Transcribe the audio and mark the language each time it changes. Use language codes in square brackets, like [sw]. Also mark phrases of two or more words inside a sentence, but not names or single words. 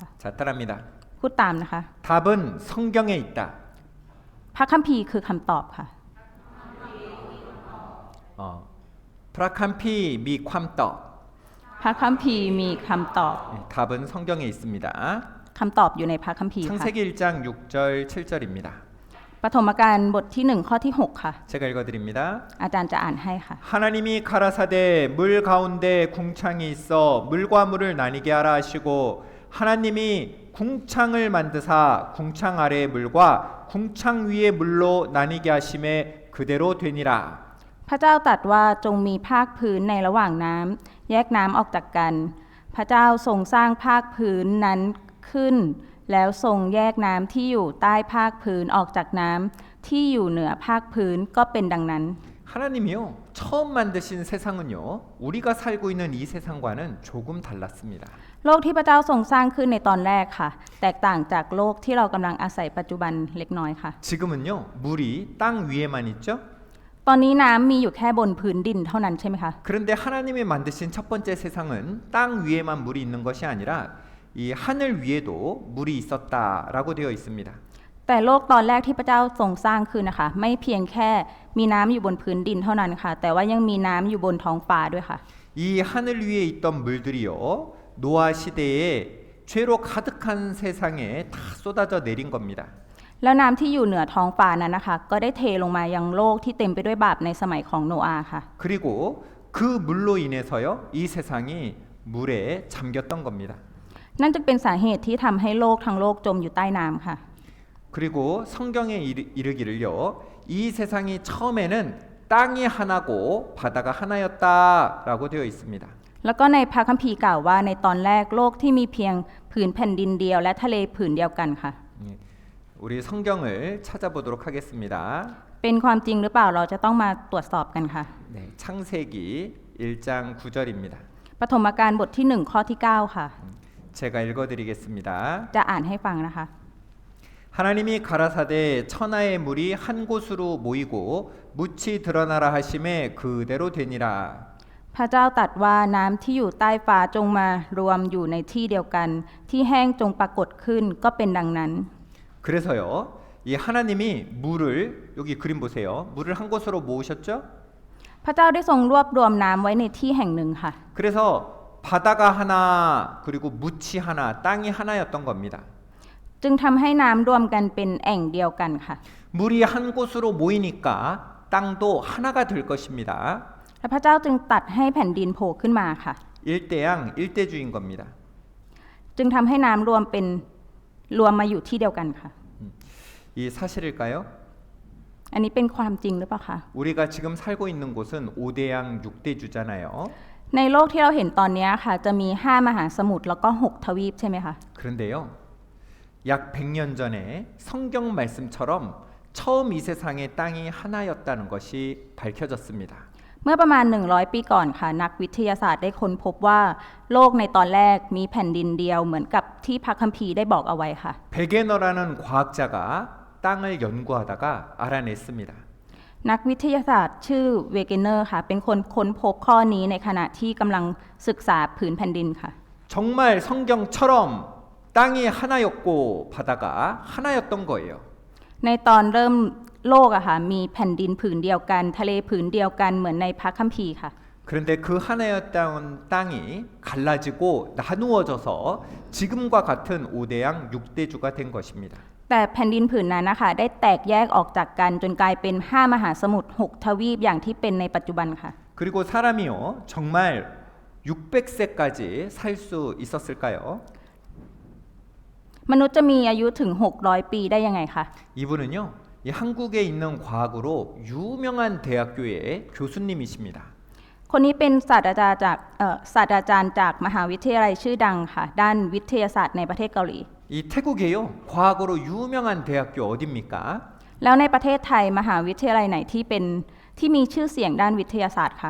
[ko] 자, 따라합니다. [th] พูดตามนะคะ [ko] 답은 성경에 있다. [th] พระคัมภีร์คือคำตอบค่ะ 프라캄피 미ความต พระคัมภีร์มีคำตอบ [ko] 답은 성경에 있습니다. [th] คำตอบอยู่ในพระคัมภีร์ค่ะ [ko] 창세기 1장 6절 7절입니다. [th] ปฐมกาลบทที่ 1 ข้อที่ 6 ค่ะ [ko] 제가 읽어드립니다. [th] อาจารย์จะอ่านให้ค่ะ [ko] 하나님이 가라사대 물 가운데 궁창이 있어 물과 물을 나뉘게 하라 하시고 하나님이 궁창을 만드사 궁창 아래의 물과 궁창 위의 물로 나뉘게 하심에 그대로 되니라. [th] พระเจ้าตรัสว่าจงมีภาคพื้นในระหว่างน้ำแยกน้ำออกจากกัน พระเจ้าทรงสร้างภาคพื้นนั้นขึ้น แล้วทรงแยกน้ำที่อยู่ใต้ภาคพื้นออกจากน้ำที่อยู่เหนือภาคพื้นก็เป็นดังนั้น [ko] 하나님이요 처음 만드신 세상은요 우리가 살고 있는 이 세상과는 조금 달랐습니다. [th] โลกที่พระเจ้าทรงสร้างขึ้นในตอนแรกค่ะ แตกต่างจากโลกที่เรากำลังอาศัยปัจจุบันเล็กน้อยค่ะ [ko] 지금은요 물이 땅 위에만 있죠. [th] ตอนนี้น้ำมีอยู่แค่บนพื้นดินเท่านั้นใช่ไหมคะ [ko] 그런데 하나님이 만드신 첫 번째 세상은 땅 위에만 물이 있는 것이 아니라 이 하늘 위에도 물이 있었다라고 되어 있습니다. [th] แต่โลกตอนแรกที่พระเจ้าทรงสร้างขึ้นนะคะ ไม่เพียงแค่มีน้ำอยู่บนพื้นดินเท่านั้นค่ะ แต่ว่ายังมีน้ำอยู่บนท้องฟ้าด้วยค่ะ [ko] 이 하늘 위에 있던 물들이요 노아 시대에 죄로 가득한 세상에 다 쏟아져 내린 겁니다. [th] แล้วน้ำที่อยู่เหนือท้องฟ้านั้นนะคะ ก็ได้เทลงมายังโลกที่เต็มไปด้วยบาปในสมัยของโนอาห์ค่ะ [ko] 그리고 그 물로 인해서요 이 세상이 물에 잠겼던 겁니다. [th] นั่นจึงเป็นสาเหตุที่ทำให้โลกทั้งโลกจมอยู่ใต้น้ำค่ะ [ko] 그리고 성경에 이르기를요. 이 세상이 처음에는 땅이 하나고 바다가 하나였다라고 되어 있습니다. [th] แล้วก็ในพระคัมภีร์กล่าวว่าในตอนแรกโลกที่มีเพียงผืนแผ่นดินเดียวและทะเลผืนเดียวกันค่ะ [ko] 예, 우리 성경을 찾아보도록 하겠습니다. [th] เป็นความจริงหรือเปล่าเราจะต้องมาตรวจสอบกันค่ะ [ko] 네, 창세기 1장 9절입니다. [th] ปฐมกาลบทที่1ข้อที่9ค่ะ [ko] 제가 읽어드리겠습니다. [th] จะอ่านให้ฟังนะคะ [ko] 하나님이 가라사대 천하의 물이 한 곳으로 모이고 묻이 드러나라 하심에 그대로 되니라. [th] พระเจ้าตรัสว่าน้ำที่อยู่ใต้ฟ้าจงมารวมอยู่ในที่เดียวกัน ที่แห้งจงปรากฏขึ้นก็เป็นดังนั้น [ko] 그래서요, 이 하나님이 물을 여기 그림 보세요. 물을 한 곳으로 모으셨죠? [th] พระเจ้าได้ทรงรวบรวมน้ำไว้ในที่แห่งหนึ่งค่ะ [ko] 그래서 바다가 하나 그리고 묻이 하나, 땅이 하나였던 겁니다. [th] จึงทำให้น้ำรวมกันเป็นแอ่งเดียวกันค่ะ [ko] 물이 한 곳으로 모이니까 땅도 하나가 될 것입니다. [th] และพระเจ้าจึงตัดให้แผ่นดินโผล่ขึ้นมาค่ะ [ko] 일대양 일대주인 겁니다. [th] จึงทำให้น้ำรวมมาอยู่ที่เดียวกันค่ะ [ko] 이 사실일까요? [th] อันนี้เป็นความจริงหรือเปล่าคะ [ko] 우리가 지금 살고 있는 곳은 5대양 6대주잖아요. [th] ในโลกที่เราเห็นตอนนี้ค่ะจะมี5มหาสมุทรแล้วก็6ทวีปใช่ไหมคะ [ko] 그런데요. 약 100년 전에 성경 말씀처럼 처음 이 세상의 땅이 하나였다는 것이 밝혀졌습니다. [th] เมื่อประมาณ100ปีก่อนค่ะนักวิทยาศาสตร์ได้ค้นพบว่าโลกในตอนแรกมีแผ่นดินเดียวเหมือนกับที่พระคัมภีร์ได้บอกเอาไว้ค่ะ [ko] 베게너라는 과학자가 땅을 연구하다가 알아냈습니다. [th] นักวิทยาศาสตร์ชื่อเวเกเนอร์ค่ะเป็นคนค้นพบข้อนี้ในขณะที่กำลังศึกษาผืนแผ่นดินค่ะ [ko] 정말 성경처럼 땅이 하나였고 바다가 하나였던 거예요. [th] ในตอนเริ่มโลกอะค่ะมีแผ่นดินผืนเดียวกันทะเลผืนเดียวกันเหมือนในพระคัมภีร์ค่ะ [ko] 그런데 그 하나였던 땅이 갈라지고 나누어져서 지금과 같은 5대양 6대주가 된 것입니다. [th] แต่แผ่นดินผืนนั้นนะคะได้แตกแยกออกจากกันจนกลายเป็น5มหาสมุทร6ทวีปอย่างที่เป็นในปัจจุบันค่ะ [ko] 그리고 사람이요 정말 600세까지 살 수 있었을까요? [th] มนุษย์จะมีอายุถึง600ปีได้ยังไงคะ [ko] 이분은요 이 한국에 있는 과학으로 유명한 대학교의 교수님이십니다. [th] คนนี้เป็นศาสตราจารย์จากมหาวิทยาลัยชื่อดังค่ะด้านวิทยาศาสตร์ในประเทศเกาหลี [ko] 이 태국에요 과학으로 유명한 대학교 어디입니까? [th] แล้วในประเทศไทยมหาวิทยาลัยไหนที่มีชื่อเสียงด้านวิทยาศาสตร์ค่ะ